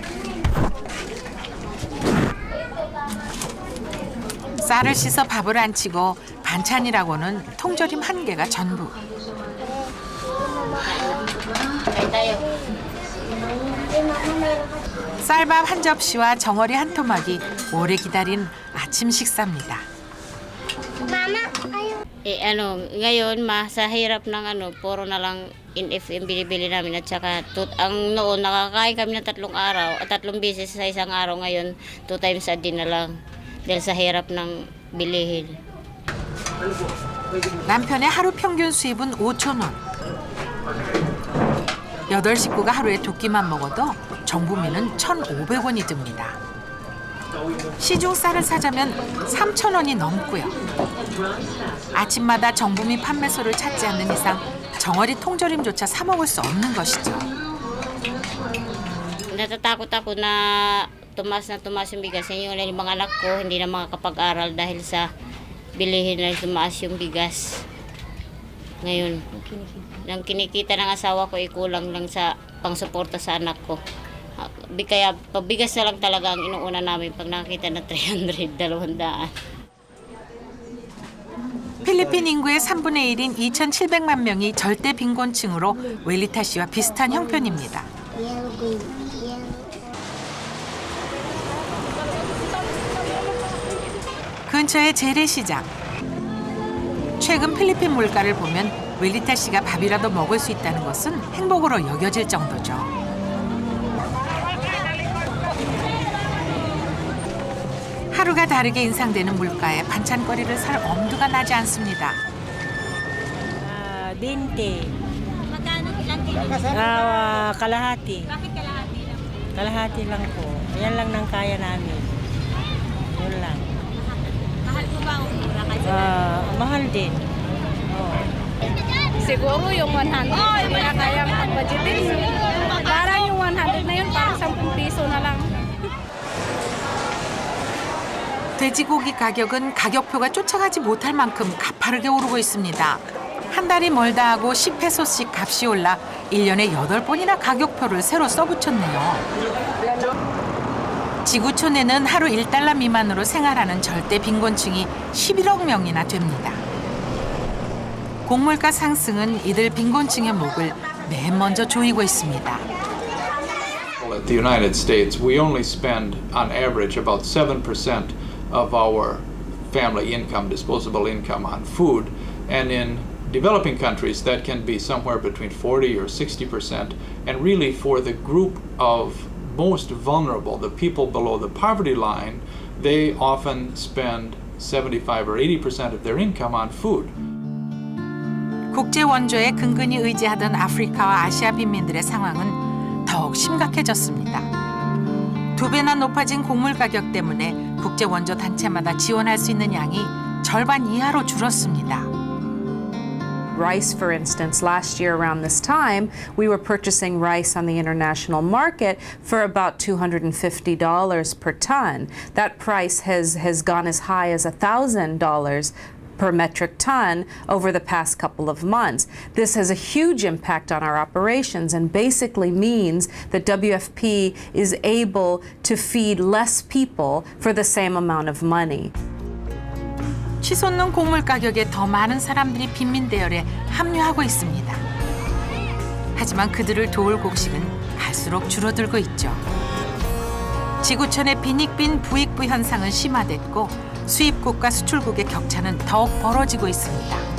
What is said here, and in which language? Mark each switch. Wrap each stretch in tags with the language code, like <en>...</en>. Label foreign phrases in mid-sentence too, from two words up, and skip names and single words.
<ko>쌀을 씻어 밥을 안치고 반찬이라고는 통조림 1개가 전부. 쌀밥 한 접시와 정어리 한 토막이 오래 기다린 아침 식사입니다.</ko> <tl>Ngayon sa hirap ng puro na lang in-FM bili-bili namin at saka ang noon nakakain kami ng 3 araw at 3 beses sa isang araw, ngayon</tl> <en>2 times a day</en> <tl>na lang dahil sa hirap ng bilihin.</tl> <ko>남편의 하루 평균 수입은 5,000원. 8식구가 하루에 2끼만 먹어도 정부미는 1,500원이 듭니다. 시중 쌀을 사자면 3,000원이 넘고요. 아침마다 정부미 판매소를 찾지 않는 이상 정어리 통조림조차 사 먹을 수 없는 것이죠.</ko> <tl>Natatakot ako na tumaas yung bigas. Yung mga anak ko hindi na makakapag-aral dahil sa bilihin na tumaas yung bigas. Ngayon, ang kinikita ng asawa ko ay kulang lang sa pangsuporta sa anak ko. Kaya pabigas na lang talaga ang inuuna namin pag nakita na 300, 200.</tl> <ko>필리핀 인구의 3분의 1인 2,700만 명이 절대 빈곤층으로 웰리타 씨와 비슷한 형편입니다. 근처의 재래시장. 최근 필리핀 물가를 보면 웰리타 씨가 밥이라도 먹을 수 있다는 것은 행복으로 여겨질 정도죠. 하루가 다르게 인상되는 물가에 반찬거리를 살 엄두가 나지 않습니다.</ko> <tl>20. Kalahati. Bakit kalahati lang? Kalahati lang po. Yan lang nang kaya namin. Yun lang. Mahal po ba ang mura kasi? Mahal din. Siguro yung 100 hindi na kaya mag-budgetin. Parang yung 100 na yun, parang 10 piso na lang.</tl> <ko>돼지고기 가격은 가격표가 쫓아가지 못할 만큼 가파르게 오르고 있습니다. 한 달이 멀다 하고 10페소씩 값이 올라 1년에 8번이나 가격표를 새로 써붙였네요. 지구촌에는 하루 1달러 미만으로 생활하는 절대 빈곤층이 11억 명이나 됩니다. 곡물가 상승은 이들 빈곤층의 목을 맨 먼저 조이고 있습니다.</ko> <en>At the United States, we only spend on average about 7% of our family income, disposable income, on food, and in developing countries that can be somewhere between 40 or 60%, and really for the group of most vulnerable, the people below the poverty line, they often spend 75 or 80% of their income on food.</en> <ko>국제 원조에 근근히 의지하던 아프리카와 아시아 빈민들의 상황은 더욱 심각해졌습니다. 2배나 높아진 곡물 가격 때문에 국제 원조 단체마다 지원할 수 있는 양이 절반 이하로 줄었습니다.</ko> <en>Rice, for instance, last year around this time, we were purchasing rice on the international market for about $250 per ton. That price has gone as high as $1,000 per metric ton over the past couple of months. This has a huge impact on our operations and basically means that WFP is able to feed less people for the same amount of money.</en> <ko>치솟는 곡물 가격에 더 많은 사람들이 빈민 대열에 합류하고 있습니다. 하지만 그들을 도울 곡식은 갈수록 줄어들고 있죠. 지구촌의 빈익빈 부익부 현상은 심화됐고 수입국과 수출국의 격차는 더욱 벌어지고 있습니다.</ko>